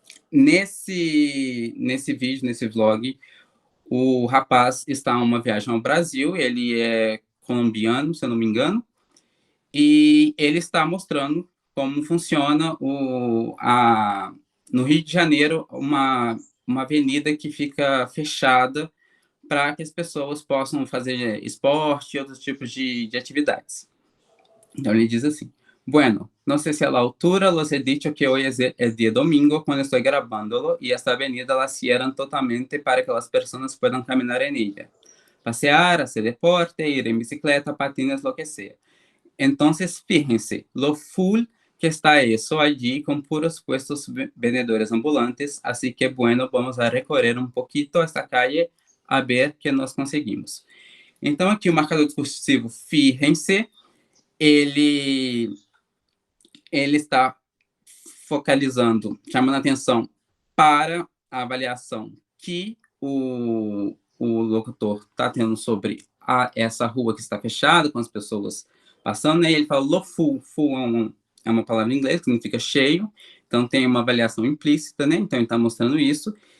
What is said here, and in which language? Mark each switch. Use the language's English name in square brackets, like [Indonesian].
[Portuguese] Nesse vídeo, nesse vlog, o rapaz está em uma viagem ao Brasil, ele é colombiano, se eu não me engano, e ele está mostrando como funciona no Rio de Janeiro uma avenida que fica fechada para que as pessoas possam fazer esporte e outros tipos de atividades. Então, ele diz assim, [Spanish] bueno, no sé si a la altura los he dicho que hoy es el día domingo cuando estoy grabándolo y esta avenida la cierran totalmente para que las personas puedan caminar en ella, pasear, hacer deporte, ir en bicicleta, patines, lo que sea. Entonces, fíjense, lo full que está eso allí con puros puestos vendedores ambulantes, así que bueno, vamos a recorrer un poquito esta calle a ver que nós conseguimos. [Portuguese] Então, aqui o marcador discursivo fíjense, ele está focalizando, chamando a atenção para a avaliação que o locutor está tendo sobre essa rua que está fechada, com as pessoas passando, né? Ele fala [Spanish] lo full, [Portuguese] full é uma palavra em inglês que significa cheio, então tem uma avaliação implícita, né? Então ele está mostrando isso.